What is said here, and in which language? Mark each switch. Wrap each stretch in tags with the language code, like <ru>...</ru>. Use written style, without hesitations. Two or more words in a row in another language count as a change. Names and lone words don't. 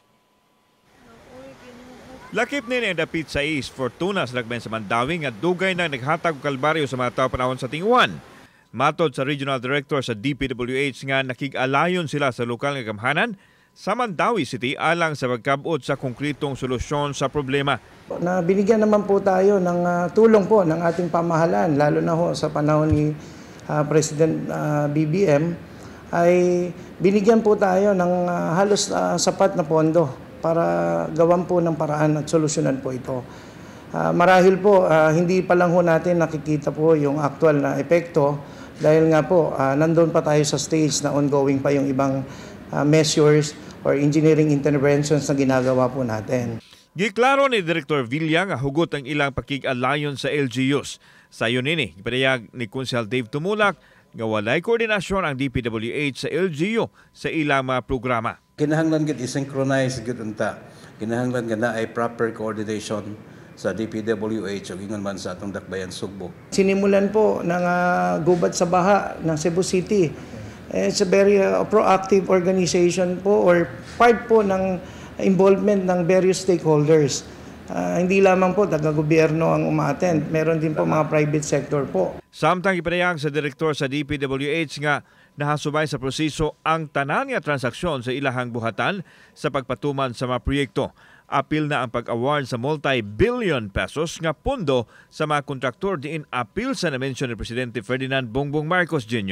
<ceb>Lakip nini ang dapit sa East Fortuna sa lagben sa Mandawi nga dugay na naghatag og kalbaryo sa mga tawo panahon sa tingwan. Matod sa Regional Director sa DPWH nga nakig-alayon sila sa lokal nga gamhanan sa Mandawi City alang sa pagkabot sa konkretong solusyon sa problema.</ceb> <tl>Na binigyan naman po tayo ng tulong po ng ating pamahalaan, lalo na ho sa panahon ni President BBM, ay binigyan po tayo ng halos sapat na pondo para gawan po ng paraan at solusyonan po ito. Marahil po, hindi pa lang ho natin nakikita po yung actual na epekto dahil nga po, nandun pa tayo sa stage na ongoing pa yung ibang</tl> <en>measures or engineering interventions</en> <tl>na ginagawa po natin.</tl> <ceb>Giklaro ni Director Villa nga hugot ang ilang pakig-alayon sa LGUs. Sa iyon nini, ipadayag ni Konsehal Dave Tumulak nga walay koordinasyon ang DPWH sa LGU sa ilang mga programa. Kinahanglan gid i-synchronize gid unta. Kinahanglan nga na ay proper coordination sa DPWH o ingon man sa atong Dakbayan Sugbo.</ceb> <tl>Sinimulan po ng gubat sa baha ng Cebu City.</tl> <en>It's a very proactive organization po or part</en> <tl>po ng</tl> <en>involvement ng various stakeholders.</en> <tl>Hindi lamang po taga-gobyerno ang umaattend, meron din po mga private sector po.</tl> <ceb>Samtang ipadayag sa direktor sa DPWH nga nahasubay sa proseso ang tanan nga transaksyon sa ilahang buhatan sa pagpatuman sa mga proyekto. Apil na ang pag-award sa</ceb> <en>multi-billion pesos</en> <ceb>nga pondo sa mga kontraktor diin apil sa na-mention ni Presidente Ferdinand Bongbong Marcos Jr.</ceb>